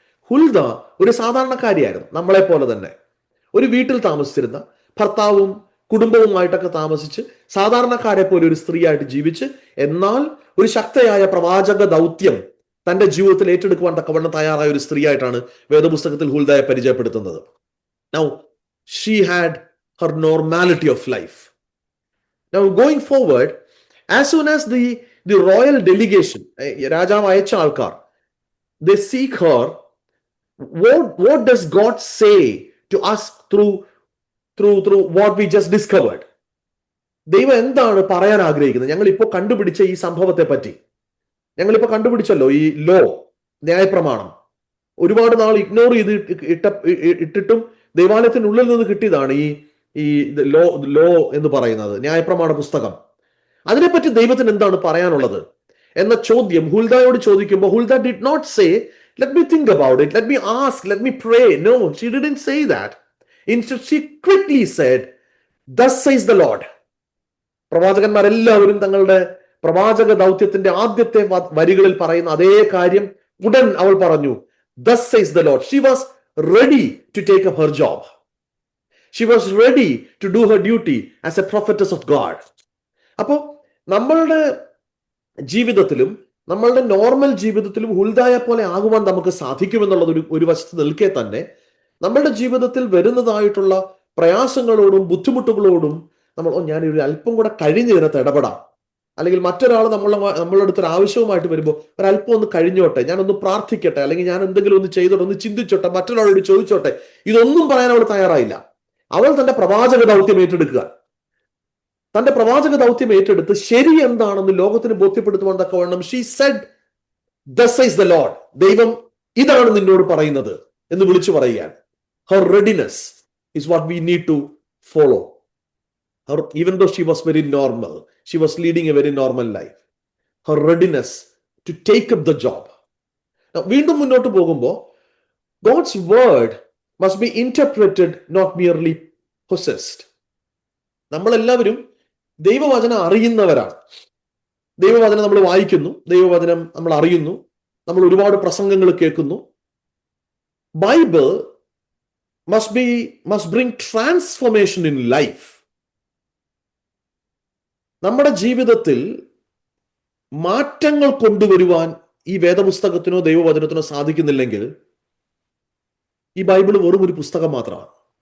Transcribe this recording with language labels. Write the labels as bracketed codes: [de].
[ml] ഹുൽദ ഒരു സാധാരണക്കാരിയായിരുന്നു, നമ്മളെ പോലെ തന്നെ. ഒരു വീട്ടിൽ താമസിച്ചിരുന്ന, ഭർത്താവും കുടുംബവുമായിട്ടൊക്കെ താമസിച്ച് സാധാരണക്കാരെ പോലെ ഒരു സ്ത്രീയായിട്ട് ജീവിച്ച്, എന്നാൽ ഒരു ശക്തയായ പ്രവാചക ദൗത്യം തന്റെ ജീവിതത്തിൽ ഏറ്റെടുക്കുവാൻ തക്കവണ്ണം തയ്യാറായ ഒരു സ്ത്രീയായിട്ടാണ് വേദപുസ്തകത്തിൽ ഹുൽദയെ പരിചയപ്പെടുത്തുന്നത്. [en] Now she had her normality of life. Now going forward, as soon as the royal delegation, [ml] രാജാവ് അയച്ച ആൾക്കാർ, [en] they seek her, what does God say to us through what we just discovered? [ml] ദൈവം എന്താണ് പറയാൻ ആഗ്രഹിക്കുന്നത്? ഞങ്ങൾ ഇപ്പോൾ കണ്ടുപിടിച്ച ഈ സംഭവത്തെ പറ്റി ഞങ്ങളിപ്പോ കണ്ടുപിടിച്ചല്ലോ, ഈ ലോ, ന്യായപ്രമാണം. ഒരുപാട് നാൾ ഇഗ്നോർ ചെയ്ത് ഇട്ടിട്ടും ദൈവാലയത്തിനുള്ളിൽ നിന്ന് കിട്ടിയതാണ് ഈ ലോ എന്ന് പറയുന്നത്, ന്യായപ്രമാണ പുസ്തകം. അതിനെപ്പറ്റി ദൈവത്തിന് എന്താണ് പറയാനുള്ളത് എന്ന ചോദ്യം ഹുൽദയോട് ചോദിക്കുമ്പോൾ ഹുൽദ [en] did not say, let me think about it, let me ask, let me pray. No, she didn't say that. Instead she quickly said, thus says the Lord. [ml] പ്രവാചകന്മാരെല്ലാവരും തങ്ങളുടെ പ്രവാചക ദൗത്യത്തിന്റെ ആദ്യത്തെ വരികളിൽ പറയുന്ന അതേ കാര്യം ഉടൻ അവൾ പറഞ്ഞു, [en] thus says the Lord. She was ready to take up her job. She was ready to do her duty as a prophetess of God. [ml] അപ്പോ നമ്മളുടെ ജീവിതത്തിലും നമ്മളുടെ നോർമൽ ജീവിതത്തിലും ഹുൽദയെ പോലെ ആകുവാൻ നമുക്ക് സാധിക്കുമെന്നുള്ളത് ഒരു വശത്ത് നിൽക്കെ തന്നെ നമ്മളുടെ ജീവിതത്തിൽ വരുന്നതായിട്ടുള്ള പ്രയാസങ്ങളോടും ബുദ്ധിമുട്ടുകളോടും നമ്മൾ ഞാനൊരു അല്പം കൂടെ കഴിഞ്ഞ് ഇതിനകത്ത് ഇടപെടാം, അല്ലെങ്കിൽ മറ്റൊരാൾ നമ്മളുടെ അടുത്തൊരു ആവശ്യവുമായിട്ട് വരുമ്പോൾ ഒരല്പം ഒന്ന് കഴിഞ്ഞോട്ടെ, ഞാനൊന്ന് പ്രാർത്ഥിക്കട്ടെ, അല്ലെങ്കിൽ ഞാൻ എന്തെങ്കിലും ഒന്ന് ചെയ്തോട്ടെ, ഒന്ന് ചിന്തിച്ചോട്ടെ, മറ്റൊരാളോട് ചോദിച്ചോട്ടെ, ഇതൊന്നും പറയാൻ അവൾ തയ്യാറായില്ല. അവൾ തന്റെ പ്രവാചക ദൗത്യം ഏറ്റെടുക്കുക. തന്റെ പ്രവാചക ദൗത്യം ഏറ്റെടുത്ത് ശരി എന്താണെന്ന് ലോകത്തിന് ബോധ്യപ്പെടുത്തുവാൻ തക്കവണ്ണം [en] she said, thus says the Lord. [ml] ദൈവം ഇതാണ് നിന്നോട് പറയുന്നത് എന്ന് വിളിച്ചു പറയുകയാണ്. [en] Her readiness is what we need to follow. Even though she was very normal, she was leading a very normal life. Her readiness to take up the job. Now, [ml] വീണ്ടും മുന്നോട്ട് പോകുമ്പോൾ [en] God's word must be interpreted, not merely possessed. [ml] നമ്മളെല്ലാവരും ദൈവവചനം അറിയുന്നവരാണ്. ദൈവവചനം നമ്മൾ വായിക്കുന്നു, ദൈവവചനം നമ്മൾ അറിയുന്നു, നമ്മൾ ഒരുപാട് പ്രസംഗങ്ങൾ കേൾക്കുന്നു. [en] Bible must bring transformation in life. [ml] നമ്മുടെ ജീവിതത്തിൽ മാറ്റങ്ങൾ കൊണ്ടുവരുവാൻ ഈ വേദപുസ്തകത്തിനോ ദൈവവചനത്തിനോ സാധിക്കുന്നില്ലെങ്കിൽ ഈ ബൈബിൾ വെറും ഒരു പുസ്തകം മാത്രമാണ്.